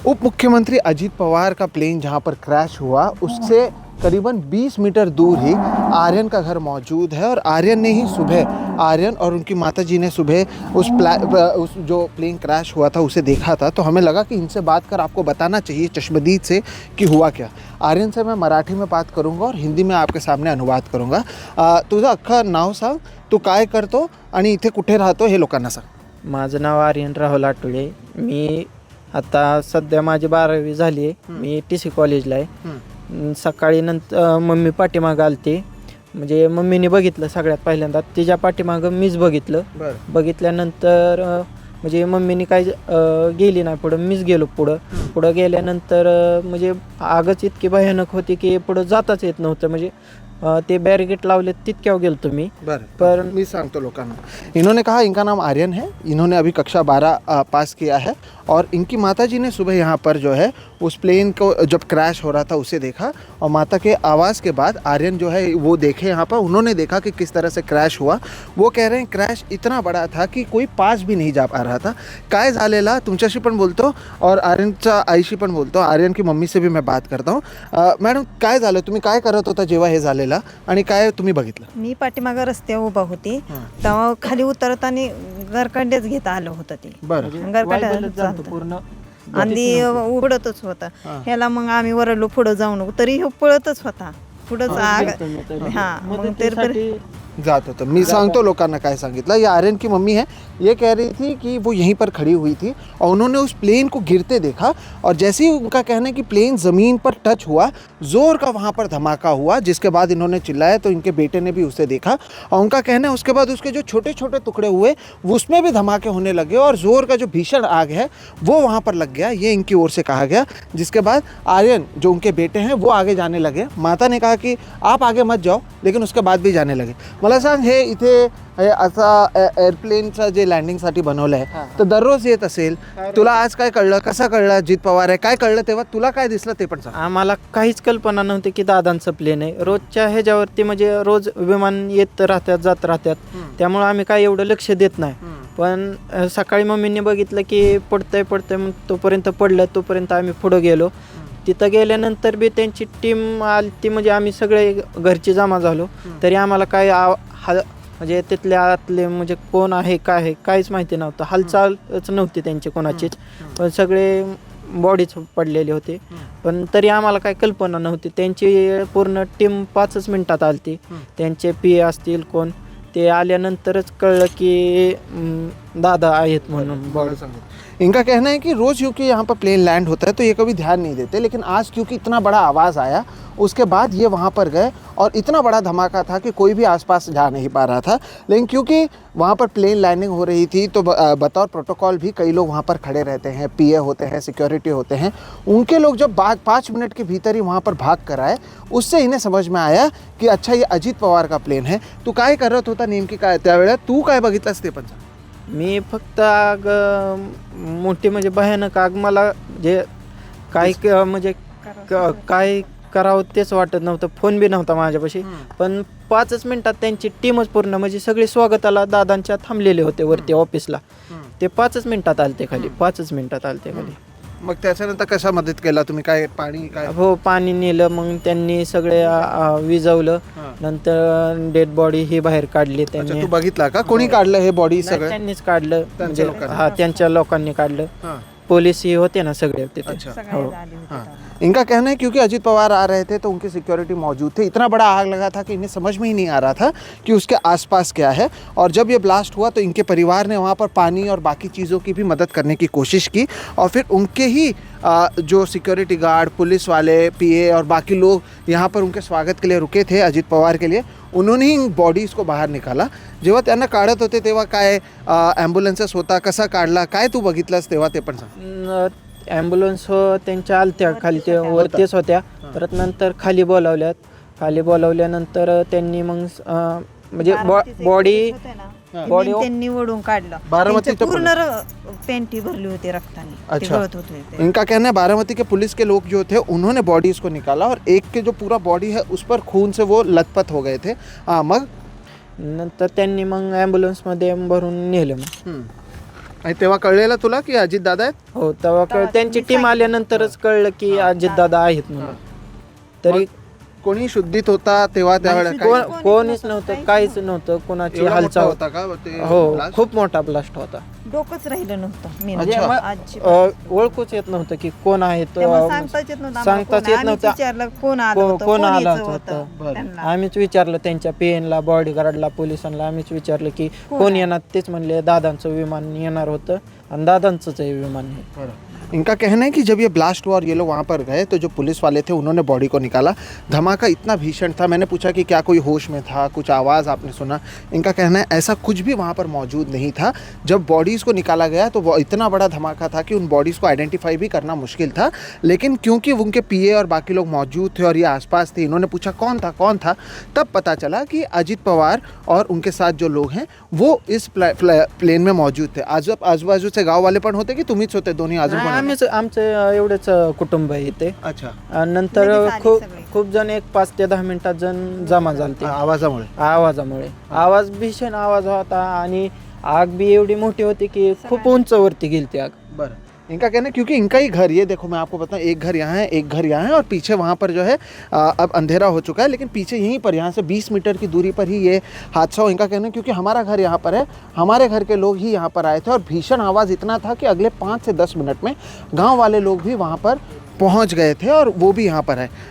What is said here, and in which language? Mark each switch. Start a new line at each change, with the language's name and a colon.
Hindi: उप मुख्यमंत्री अजीत पवार का प्लेन जहां पर क्रैश हुआ उससे करीबन 20 मीटर दूर ही आर्यन का घर मौजूद है और आर्यन ने ही सुबह आर्यन और उनकी माताजी ने सुबह उस जो प्लेन क्रैश हुआ था उसे देखा था। तो हमें लगा कि इनसे बात कर आपको बताना चाहिए चश्मदीद से कि हुआ क्या। आर्यन से मैं मराठी में बात करूंगा और हिंदी में आपके सामने अनुवाद करूंगा।
Marathi: तुझं अख्खं नाव सांग, तू काय करतो आणि इथे कुठे राहतो हे लोकांना सांग। माझं नाव आर्यन राहुल आठवले. मी आता सध्या माझी 12वी झाली आहे. मी TC कॉलेजला आहे. सकाळी नंतर मम्मी पाठीमागं आलती, म्हणजे मम्मीने बघितलं सगळ्यात पहिल्यांदा. तिच्या पाठीमागं मीच बघितलं. बघितल्यानंतर म्हणजे मम्मीने काय गेली नाही पुढं, मीच गेलो पुढं गेल्यानंतर म्हणजे आगच इतकी भयानक होती की पुढं जाताच येत नव्हतं. म्हणजे ते बैरिकेड लावले तितक्यावर गेलो तुम्ही.
Hindi: पर मैं
Marathi: सांगतो लोकांना,
Hindi: इन्होंने कहा इनका नाम आर्यन है, इन्होंने अभी कक्षा 12 पास किया है और इनकी माताजी ने सुबह यहाँ पर जो है उस प्लेन को जब क्रैश हो रहा था उसे देखा और माता के आवाज़ के बाद आर्यन जो है वो देखे यहाँ पर, उन्होंने देखा कि किस तरह से क्रैश हुआ. वो कह रहे हैं क्रैश इतना बड़ा था कि कोई पास भी नहीं जा पा रहा था.
Marathi: काय झालेला तुमच्याशी पण बोलतो और आर्यनच्या आईशी पण बोलतो.
Hindi: आर्यन की मम्मी से भी मैं बात करता हूँ.
Marathi: मॅडम काय झालं, तुम्ही काय करत होता जेव्हा हे झालेलं आणि काय तुम्ही बघितलं? मी पाठीमागं रस्त्यावर उभा होती तेव्हा खाली उतरताना गरकंड्याच घेता आलं होतं ते. गरकंड्या पूर्ण आधी उडतच होता. ह्याला मग आम्ही वरडलो पुढं जाऊन, तरी हे पळतच होता पुढंच. हा मग ते जात होता. मैं सांगतो लोकांना काय सांगितलं.
Hindi: ये आर्यन की मम्मी है, ये कह रही थी कि वो यहीं पर खड़ी हुई थी और उन्होंने उस प्लेन को गिरते देखा और जैसे ही उनका कहना है कि प्लेन ज़मीन पर टच हुआ, ज़ोर का वहाँ पर धमाका हुआ, जिसके बाद इन्होंने चिल्लाया तो इनके बेटे ने भी उसे देखा और उनका कहना है उसके बाद उसके जो छोटे छोटे टुकड़े हुए उसमें भी धमाके होने लगे और ज़ोर का जो भीषण आग है वो वहाँ पर लग गया, ये इनकी ओर से कहा गया. जिसके बाद आर्यन जो उनके बेटे हैं वो आगे जाने लगे. माता ने कहा कि आप आगे मत जाओ, लेकिन उसके बाद भी जाने लगे.
Marathi: मला सांग, हे इथे असा एअरप्लेनचं जे लँडिंगसाठी बनवलं आहे तर दररोज येत असेल, तुला आज काय कळलं, कसं कळलं अजित पवार आहे, काय कळलं तेव्हा, तुला काय दिसलं ते पण सांग. आम्हाला काहीच कल्पना नव्हती की दादांचं प्लेन आहे. रोजच्या ह्याच्यावरती म्हणजे रोज विमान येत राहतात जात राहतात, त्यामुळे आम्ही काय एवढं लक्ष देत नाही. पण सकाळी मम्मीने बघितलं की पडतंय मग तोपर्यंत पडलं, तोपर्यंत आम्ही पुढं गेलो. तिथं गेल्यानंतर बी त्यांची टीम आली ती, म्हणजे आम्ही सगळे घरचे जमा झालो तरी आम्हाला काय म्हणजे तिथल्या आतले म्हणजे कोण आहे काय आहे काहीच माहिती नव्हतं. हालचालच नव्हती त्यांची कोणाचीच, पण सगळे बॉडीच पडलेले होते. पण तरी आम्हाला काय कल्पना नव्हती. त्यांची पूर्ण टीम 5च मिनिटात आलती. त्यांचे PA असतील कोण, ते आल्यानंतरच कळलं की दादा आहेत म्हणून बॉडी.
Hindi: इनका कहना है कि रोज़ क्योंकि यहाँ पर प्लेन लैंड होता है तो ये कभी ध्यान नहीं देते, लेकिन आज क्योंकि इतना बड़ा आवाज़ आया उसके बाद ये वहाँ पर गए और इतना बड़ा धमाका था कि कोई भी आसपास जा नहीं पा रहा था. लेकिन क्योंकि वहाँ पर प्लेन लैंडिंग हो रही थी तो बतौर प्रोटोकॉल भी कई लोग वहाँ पर खड़े रहते हैं, PA होते हैं, सिक्योरिटी होते हैं. उनके लोग जब 5 मिनट के भीतर ही वहाँ पर भाग कर आए, उससे इन्हें समझ में आया की अच्छा ये अजित पवार का प्लेन है.
Marathi: तू काय करत होता नेमकी, काय त्यावेळेला तू काय बघितलंस ते पण सांग. मी फक्त आग मोठी म्हणजे भयानक आग, मला जे काय म्हणजे काय करावं तेच वाटत नव्हतं. फोन बी नव्हता माझ्यापाशी. पण 5च मिनिटात त्यांची टीमच पूर्ण म्हणजे सगळे स्वागताला दादांच्या थांबलेले होते वरती ऑफिसला. ते 5च मिनिटात आलते खाली, 5च मिनिटात आलते खाली. मग त्याच्यानंतर कशा मदत केला तुम्ही, काय पाणी काय? हो, पाणी नेलं. मग त्यांनी सगळे विजवलं. नंतर डेड बॉडी ही बाहेर काढली त्यांनी. तू बघितला का, कोणी काढलं हे बॉडी? सगळं त्यांनीच काढलं, म्हणजे त्यांच्या लोकांनी काढलं. पुलिस ही होते ना सगळे तिथे.
Hindi: इनका कहना है क्योंकि अजित पवार आ रहे थे तो उनकी सिक्योरिटी मौजूद थी. इतना बड़ा आग लगा था कि इन्हें समझ में ही नहीं आ रहा था कि उसके आसपास क्या है. और जब ये ब्लास्ट हुआ तो इनके परिवार ने वहाँ पर पानी और बाकी चीज़ों की भी मदद करने की कोशिश की और फिर उनके ही जो सिक्योरिटी गार्ड, पुलिस वाले, PA और बाकी लोग यहाँ पर उनके स्वागत के लिए रुके थे अजित पवार के लिए, उन्होंने ही बॉडीज़ को बाहर निकाला.
Marathi: जेव्हा त्यांना काढत होते तेव्हा काय ॲम्ब्युलन्सेस होता, कसा काढला, काय तू बघितलंस तेव्हा ते पण सांग. ॲम्ब्युलन्स त्यांच्या आलत्या खाली, ते वरतीच होत्या. परत नंतर खाली बोलावल्यानंतर त्यांनी मग म्हणजे बॉडी त्यांनी ओढून काढलं. बारामती पूर्ण पेंटी भरली होती रक्ताने.
Hindi: अच्छा. इनका कहना है बारामती के पुलिस के लोग जो थे उन्होंने बॉडीज को निकाला और एक के जो पूरा बॉडी है उस पर खून से वो लथपथ हो गए थे.
Marathi: मग नंतर त्यांनी मग ॲम्ब्युलन्समध्ये भरून नेलं. मग आणि तेव्हा कळलेलं तुला की अजित दादा आहेत? हो तेव्हा त्यांची टीम आल्यानंतरच कळलं की अजितदादा आहेत म्हणून. तरी कोणी शुद्धीत होता तेव्हा त्यावेळेला काय? कोणीच नव्हतं, काहीच नव्हतं, कोणाची एवढा मोठा हालचाल. होता का ते हो
English: blast?
Marathi: खूप मोठा ब्लास्ट होता. डोकंच राहिलं नव्हतं मेन. म्हणजे मग, अजिबात. ओळखूच येत नव्हतं की कोण आहे तो. त्यामुळे सांगताच येत नव्हतं आम्हाला सांगताच कोण. येत आम्हीच नव्हतं. विचारलं कोण आलं होतं, कोण कोण आलं यायचं होतं. होतं त्यांना. आम्हीच विचारलं त्यांच्या पीएनला, बॉडीगार्डला, पोलिसांना आम्हीच विचारलं की कोण येणार. तेच म्हणले दादांचं विमान येणार होतं आणि दादांचंच आहे विमान हे.
Hindi: इनका कहना है कि जब ये ब्लास्ट हुआ और ये लोग वहाँ पर गए तो जो पुलिस वाले थे उन्होंने बॉडी को निकाला। धमाका इतना भीषण था, मैंने पूछा कि क्या कोई होश में था, कुछ आवाज़ आपने सुना? इनका कहना है ऐसा कुछ भी वहाँ पर मौजूद नहीं था। जब बॉडीज़ को निकाला गया तो वो इतना बड़ा धमाका था कि उन बॉडीज़ को आइडेंटिफाई भी करना मुश्किल था। लेकिन क्योंकि उनके पीए और बाकी लोग मौजूद थे और ये आसपास थे, इन्होंने पूछा कौन था, तब पता चला कि अजित पवार और उनके साथ जो लोग हैं वो इस प्लेन में मौजूद थे।
Marathi: आजूबाजू से गाँव वाले पण होते कि तुम्हीच होते दोन्ही आजूबाजू? आम्हीच, आमचं एवढेच कुटुंब आहे इथे.
Hindi: अच्छा.
Marathi: आणि नंतर लगेच आले खूप सगळे. खूप जण 5 ते 10 मिनिटात जण जमा झालते आवाजामुळे? आवाजामुळे. आवाज भीषण आवाज होता आणि आग भी एवढी मोठी होती की खूप उंचवरती गेली ती आग. बरं.
Hindi: इनका कहना है क्योंकि इनका ही घर, ये देखो मैं आपको बताऊं, एक घर यहाँ है, एक घर यहाँ है और पीछे वहाँ पर जो है अब अंधेरा हो चुका है, लेकिन पीछे यहीं पर यहाँ से 20 मीटर की दूरी पर ही ये हादसा हो। इनका कहना है क्योंकि हमारा घर यहाँ पर है, हमारे घर के लोग ही यहाँ पर आए थे और भीषण आवाज़ इतना था कि अगले 5 से 10 मिनट में गाँव वाले लोग भी वहाँ पर पहुंच गए थे और वो भी यहाँ पर है।